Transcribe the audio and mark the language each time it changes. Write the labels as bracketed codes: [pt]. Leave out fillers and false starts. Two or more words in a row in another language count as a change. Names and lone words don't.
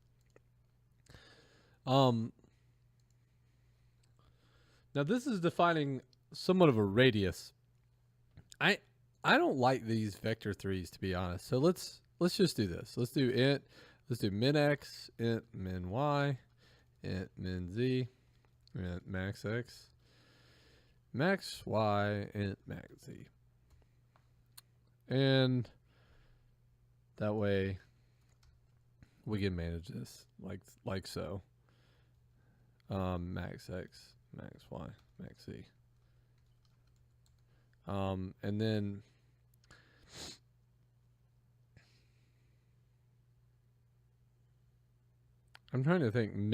[en] Now this is defining somewhat of a radius. I don't like these vector 3s, to be honest. So let's just do this. Let's do int. Let's do min x, int min y, int min z, int max x, max y, int max z. And that way we can manage this like so. Max x, max y, max z. And then I'm trying to think.